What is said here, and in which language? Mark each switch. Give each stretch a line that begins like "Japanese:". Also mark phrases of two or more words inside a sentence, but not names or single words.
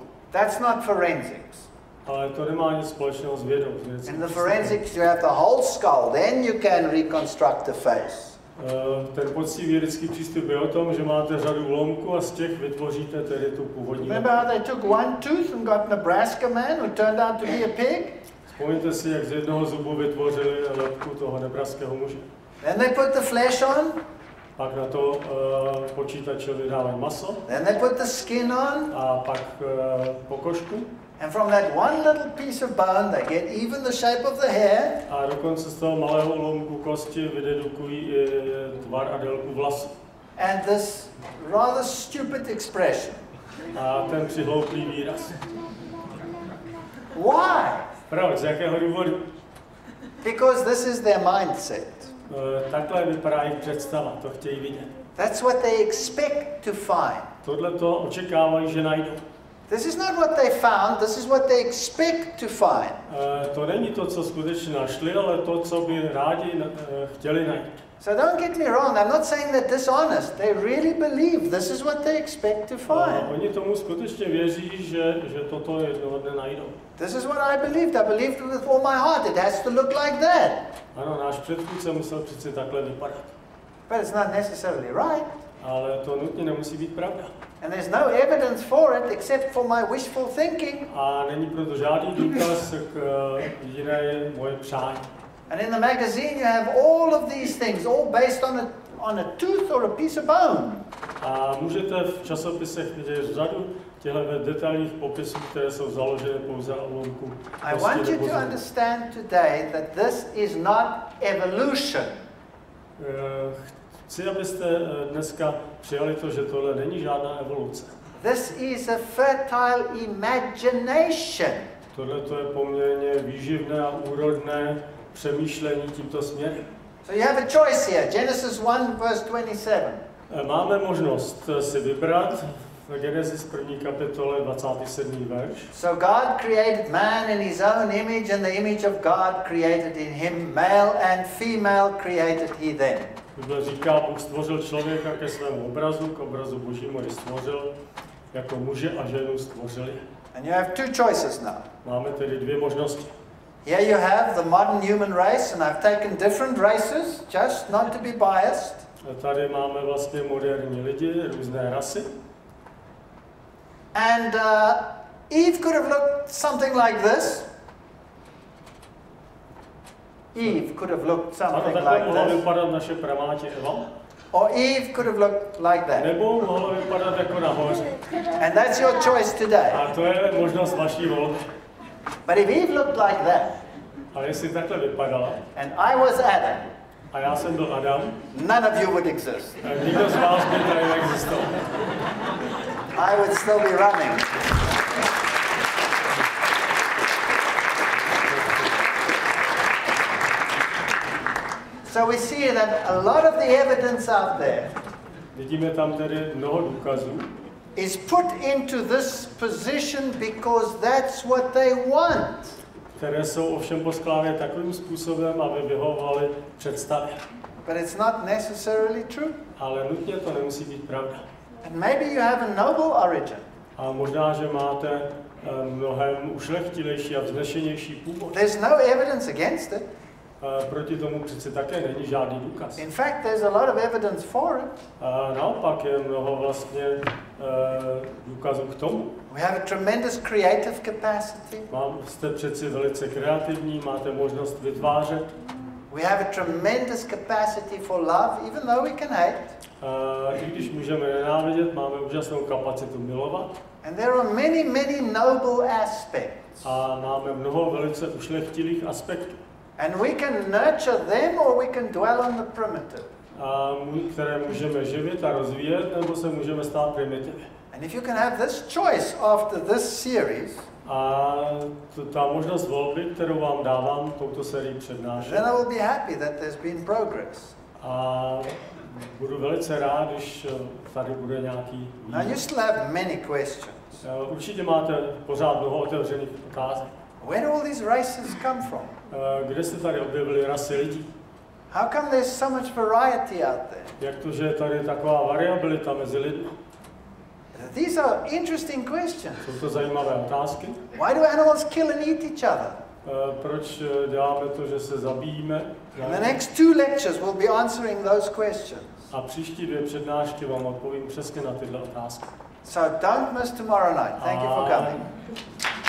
English: That's not forensics.
Czech: Ale to nemá nic společného s vědou.
English: In the forensics you have the whole skull, then you can reconstruct the face.
Czech: Ten poctivý vědecký přístup je o tom, že máte řadu úlomků a z těch vytvoříte tedy tu původní.
English: Remember how they took one tooth and got Nebraska man who turned out to be a pig?
Czech: Vzpomeňte si, jak z jednoho zubu vytvořili lebku toho nebraského muže.
English: Then they put the flesh on.
Czech: Pak na to počítačovi dávají maso.
English: Then they put the skin on.
Czech: A pak pokožku.
English: And from that one little piece of bone they get even the shape of the hair.
Czech: A dokonce z toho malého úlomku kosti vydedukují tvar a délku vlasů.
English: And this rather stupid expression.
Czech: A ten přihlouplý výraz.
English: Why?
Czech: Proč? Z jakého důvodu?
English: Because this is their mindset.
Czech: Takhle vypadá jejich představa, to chtějí vidět.
English: That's what they expect to find.
Czech: Tohle to očekávají, že najdou.
English: This is not what they found, this is what they expect to find.
Czech: To není to, co skutečně našli, ale to, co by rádi chtěli najít.
English: So don't get me wrong, I'm not saying they're dishonest. They really believe this is what they expect to find.
Czech: Oni tomu skutečně věří, že toto jednoho dne najdou.
English: This is what I believed. I believed it with all my heart. It has to look like that.
Czech: Ano, náš předchůdce musel přeci takhle vypadat.
English: But it's not necessarily right.
Czech: Ale to nutně nemusí být pravda.
English: And there's no evidence for it except for my wishful thinking.
Czech: A není proto žádný důkaz k jiné moje přání.
English: And in the magazine you have all of these things, all based on a tooth or a piece of bone.
Czech: A můžete v časopisech vidět řadu těchto detailních popisů, které jsou založeny pouze na úlomku.
English: I want you to understand today that this is not evolution.
Czech: Chci, abyste dneska přijali to, že tohle není žádná evoluce.
English: This is a fertile imagination.
Czech: Tohle to je poměrně výživné a úrodné přemýšlení tímto směrem.
English: So you have a choice here. Genesis 1 verse 27.
Czech: Máme možnost si vybrat v Genesis 1. kapitole 27. verš.
English: So God created man in his own image, and the image of God created in him, male and female created he them.
Czech: Bible říká, Bůh stvořil člověka ke svému obrazu, k obrazu Božímu ji stvořil, jako muže a ženu stvořili.
English: And you have two choices now.
Czech: Máme tedy dvě možnosti.
English: Here you have the modern human race, and I've taken different races, just not to be biased.
Czech: Tady máme vlastně moderní lidi, různé rasy.
English: And Eve could have looked something like this. Eve could have looked something like
Czech: mohla
English: this.
Czech: vypadat naše pramátě Eva.
English: Or Eve could have looked like that.
Czech: Nebo mohla vypadat jako nahoře.
English: And that's your choice today.
Czech: A to je možnost vaší volby.
English: But if Eve looked like that,
Czech: ale jestli takhle vypadala,
English: and I was Adam,
Czech: a já jsem byl Adam,
English: none of you would exist.
Czech: nikdo z vás by tady neexistoval.
English: I would still be running. So we see that a lot of the evidence out there
Czech: vidíme tam tedy mnoho důkazů,
English: is put into this position because that's what they want.
Czech: Které jsou ovšem poskládané takovým způsobem, aby vyhovovaly představě.
English: But it's not necessarily true.
Czech: Ale nutně to nemusí být pravda.
English: And maybe you have a noble origin.
Czech: A možná, že máte mnohem ušlechtilejší a vznešenější původ.
English: There's no evidence against it.
Czech: Proti tomu přece také není žádný důkaz.
English: In fact, there's a lot of evidence for it.
Czech: Naopak je mnoho vlastně důkazů k tomu.
English: We have a tremendous creative capacity.
Czech: Jste přeci velice kreativní, máte možnost vytvářet.
English: We have a tremendous capacity for love, even though we can hate.
Czech: I když můžeme nenávidět, máme úžasnou kapacitu milovat.
English: And there are many, many noble aspects.
Czech: A máme mnoho velice ušlechtilých aspektů.
English: And we can nurture them or we can dwell on the primitive.
Czech: Které můžeme živit a rozvíjet, nebo se můžeme stát primitivy.
English: And if you can have this choice after this series,
Czech: a ta možnost volby, kterou vám dávám touto sérii přednášet.
English: Then I will be happy that there's been progress.
Czech: A budu velice rád, když tady bude nějaký vývoj.
English: Now you still have many questions.
Czech: Určitě máte pořád mnoho otevřených otázek.
English: Where do all these races come from?
Czech: Kde se tady objevily rasy lidí?
English: How come there's so much variety out there?
Czech: Jak to, že je tady taková variabilita mezi lidmi?
English: These are interesting questions.
Czech: Jsou to zajímavé otázky.
English: Why do animals kill and eat each other?
Czech: Proč děláme to, že se zabíjíme?
English: In the next 2 lectures we'll be answering those questions.
Czech: A příští 2 přednášky vám odpovím přesně na tyhle otázky.
English: So don't miss tomorrow night. Thank you for coming.